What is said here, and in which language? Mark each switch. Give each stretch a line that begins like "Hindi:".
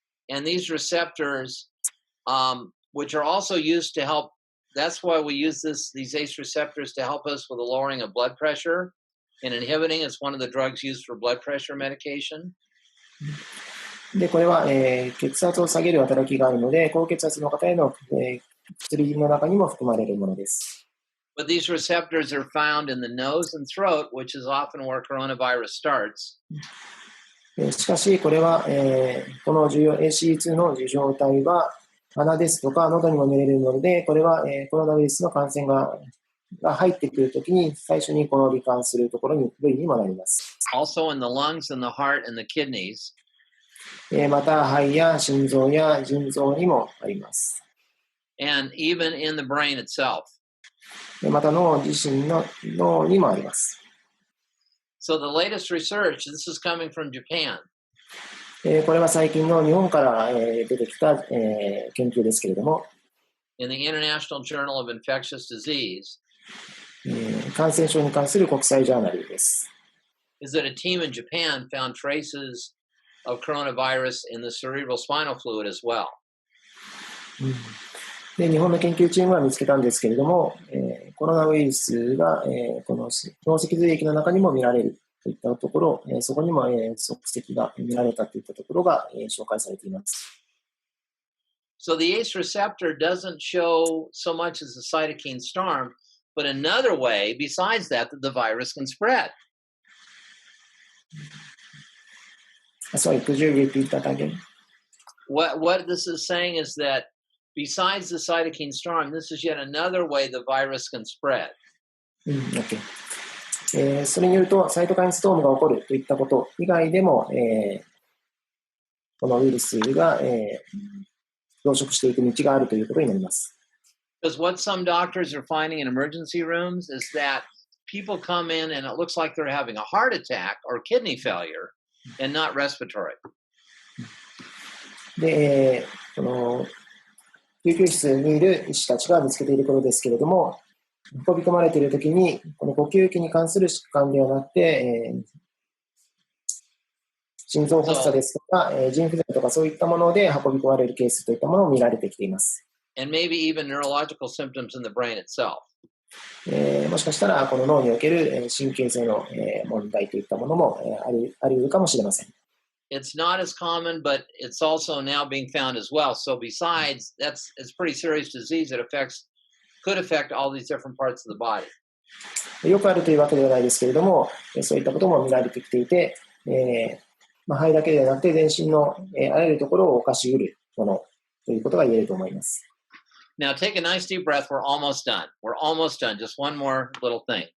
English: And these receptors, which are also used to help, that's why we use these ACE receptors to help us with the lowering of blood pressure and inhibiting. It's one of the drugs used for blood pressure medication.
Japanese: で、これは、血圧を下げる働きがあるので、高血圧の方への、薬の中にも含まれるものです。
English: But these receptors are found in the nose and throat, which is often where coronavirus starts.
Japanese: しかし、これは、このACE2 の受容体は、鼻ですとか喉にも見れるので、これは、コロナウイルスの感染が入ってくるときに、最初にこの罹患するところに、部位にもなります。
English: Also in the lungs and the heart and the kidneys.
Japanese: また、肺や心臓や腎臓にもあります。
English: And even in the brain itself.
Japanese: また、脳自身の脳にもあります。
English: So the latest research, this is coming from Japan.
Japanese: これは最近の日本から出てきた研究ですけれども、
English: In the International Journal of Infectious Disease,
Japanese: 感染症に関する国際ジャーナルです。
English: is that a team in Japan found traces of coronavirus in the cerebral spinal fluid as well.
Japanese: で、日本の研究チームは見つけたんですけれども、コロナウイルスが、この脳脊髄液の中にも見られるといったところ、そこにも、足跡が見られたといったところが、紹介されています。
English: So the ACE receptor doesn't show so much as a cytokine storm, but another way besides that the virus can spread. Sorry, could you repeat that again? What this is saying is that besides the cytokine storm, this is yet another way the virus can spread. Okay.
Japanese: それによると、サイトカインストームが起こるといったこと以外でも、このウイルスが、増殖していく道があるということになります。
English: Because what some doctors are finding in emergency rooms is that people come in and it looks like they're having a heart attack or kidney failure, and not respiratory.
Japanese: で、この救急室にいる医師たちが見つけていることですけれども、運び込まれているときに、この呼吸器に関する疾患ではなくて、心臓発作ですとか、腎不全とかそういったもので運び込まれるケースといったものを見られてきています。
English: And maybe even neurological symptoms in the brain itself.
Japanese: もしかしたら、この脳における神経性の問題といったものもあり得るかもしれません。
English: It's not as common, but it's also now being found as well. So besides, it's pretty serious disease that could affect all these different parts of the body.
Japanese: よくあるというわけではないですけれども、そういったことも見られてきていて、肺だけではなくて全身のあらゆるところを侵し得るものということが言えると思います。
English: Now take a nice deep breath. We're almost done. We're almost done. Just one more little thing.